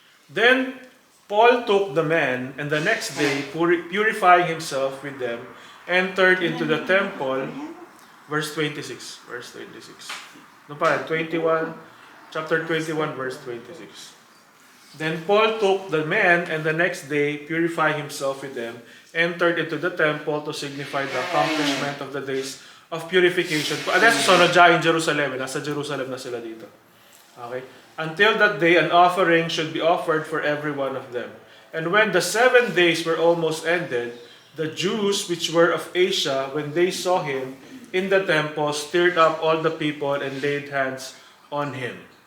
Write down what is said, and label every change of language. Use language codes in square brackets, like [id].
[en] Then Paul took the men, and the next day, purifying himself with them, entered into the temple. Verse 26. Verse 26. No pa, 21, chapter 21, verse 26. Then Paul took the men, and the next day, purifying himself with them, entered into the temple to signify the accomplishment of the days of purification. [it] Adesso sono già in Jerusalem, [tl] nasa Jerusalem na sila dito. [en] Okay? Until that day, an offering should be offered for every one of them. And when the 7 days were almost ended, the Jews which were of Asia, when they saw him in the temple, stirred up all the people and laid hands on him.